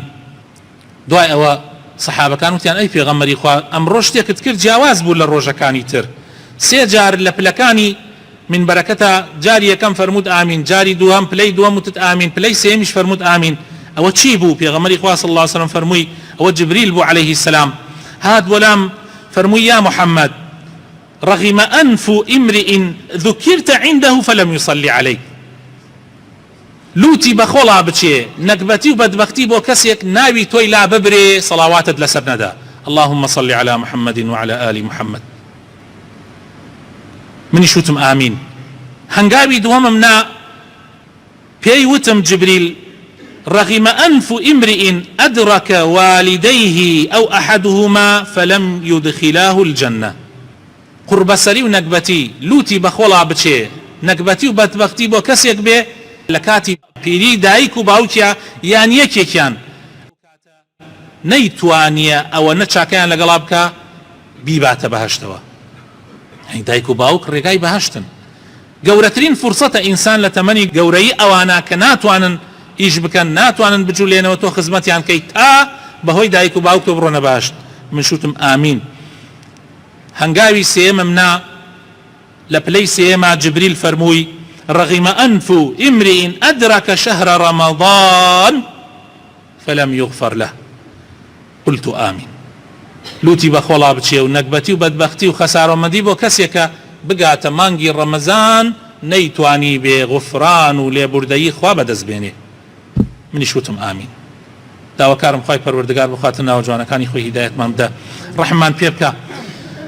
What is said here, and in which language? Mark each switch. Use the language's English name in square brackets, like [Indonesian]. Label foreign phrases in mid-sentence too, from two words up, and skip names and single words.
[Central Kurdish] دوای ئەوە سەحابەکان وتیان ئەی پێغەمبەری خوا ئەمڕۆ شتێکت کرد جیاواز بوو لە ڕۆژەکانی تر. سێ جار لە پلەکانی منبەرەکەتە جاری یەکەم فەرموود ئامین، جاری دووهەم پلەی دووەم وتت ئامین، پلەی سێمیش فەرموود ئامین. ئەوە چی بوو؟ پێغەمبەری خوا [Arabic] صلی الله عليه وسلم [Central Kurdish] فەرمووی ئەوە جبریل بوو [Arabic] عليه السلام، [Central Kurdish] هات وەلام فەرمووی یا محەممەد [Arabic] رغم أنف امرئ ذكرت عنده فلم يصلي عليك. [Central Kurdish] لوتی بەخۆڵا بچێ، نەکبەتی و بەدبەختی بۆ کەسێک ناوی تۆی لا ببرێ سەڵاواتت لەسەر نەدا. [Arabic] اللهم صل على محمد وعلى آل محمد. [Central Kurdish] منی شوتم ئامین. هەنگاوی دووەمم نا پێی وتم جبریل [Arabic] رغم أنف امرئ أدرك والديه أو أحدهما فلم يدخلاه الجنة. [Central Kurdish] قوربەسەری و نەکبەتی لوتی بەخۆڵا بچێ، نەکبەتی و بەدبەختی بۆ کەسێک بێ لە کاتی پیری دایک و باوکیا یان یەکێکیان نەیتوانیە ئەوە نەچاکەیان لەگەڵا بکە بیباتە بەهەشتەوە. دایک و باوک ڕێگای بەهەشتن. گەورەترین فرسەتە ئینسان لە تەمەنی گەورەی ئەوانە کە ناتوانن ئیش بکەن، ناتوانن بجوولێنەوە تۆ خزمەتیان کەی تا بەهۆی دایک و باوک تۆ بڕۆنە بەهەشت. من شوتم ئامین. هەنگاوی سێمم نا لە پلەی سێما جبریل فەرمووی [Arabic] رغم أنف امرئ أدرك شهر رمضان فلم يغفر له قلت آمين. [Central Kurdish] لوتی بەخۆڵا بچێ و نەکبەتی و بەدبەختی و خەسارەمەندی بۆ کەسێکە بگاتە مانگی ڕەمەزان نەیتوانی بێ غوفران و لێبوردەیی خوا بەدەست بێنێ. منی شوتم ئامین. داواکارم خوای پەروەردگار بخواتە ناو جوانەکانی خۆی هیدایەتمان بدە، ڕەحممان پێ بکە.